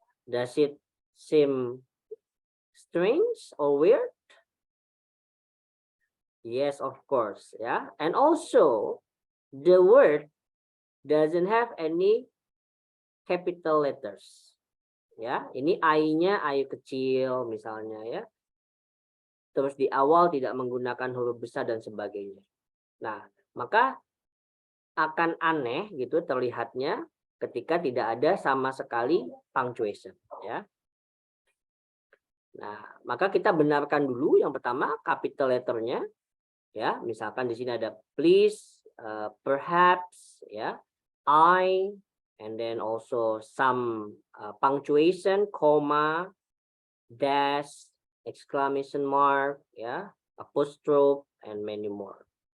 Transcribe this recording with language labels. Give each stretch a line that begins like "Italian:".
English: Does it seem strange or weird? Yes, of course. Yeah. And also the word doesn't have any capital letters.
Indonesian: Ya, ini I-nya I kecil misalnya ya. Terus di awal tidak menggunakan huruf besar dan sebagainya. Nah, maka akan aneh gitu terlihatnya ketika tidak ada sama sekali punctuation ya. Nah, maka kita benarkan dulu yang pertama capital letternya ya. Misalkan di sini ada
English: please, perhaps ya, I, and then also some punctuation, comma, dash, exclamation mark, yeah, apostrophe, and many more.